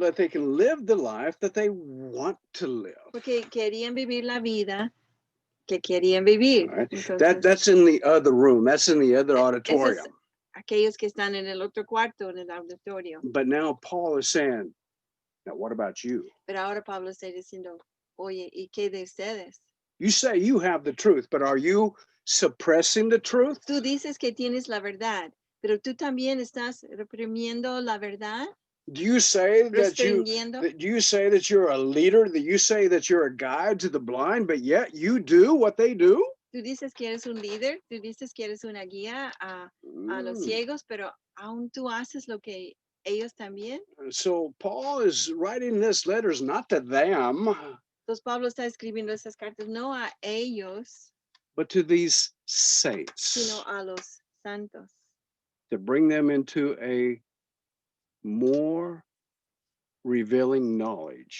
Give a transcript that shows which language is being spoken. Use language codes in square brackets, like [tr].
[en] that they can live the life that they want to live. [es] Porque querían vivir la vida que querían vivir. [en] All right. [es] Entonces, [en] That's in the other room. That's in the other auditorium. [es] aquellos que están en el otro cuarto, en el auditorio. [en] But now Paul is saying, now what about you? [es] Pero ahora Pablo está diciendo, oye, ¿y qué de ustedes? [en] You say you have the truth, but are you suppressing the truth? [es] Tú dices que tienes la verdad, pero tú también estás reprimiendo la verdad, [en] Do you say that [es] restringiendo. [en] do you say that you're a leader, that you say that you're a guide to the blind, but yet you do what they do? [es] Tú dices que eres un líder, tú dices que eres una guía a los Mm. ciegos, pero aún tú haces lo que ellos también. [en] So Paul is writing this letters not to them, [es] Entonces Pablo está escribiendo esas cartas no a ellos, [en] but to these saints, [es] sino a los santos, [en] to bring them into a more revealing knowledge